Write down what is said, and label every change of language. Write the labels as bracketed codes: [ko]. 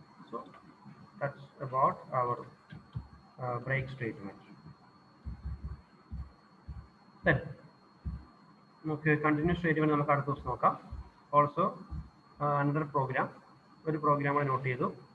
[en] So that's about our break statement. Then okay, [ml] continuous statement നമുക്ക് അടുത്ത ദിവസം നോക്കാം. [en] Also another program, [ml] ഒരു program നോട്ട് ചെയ്തു.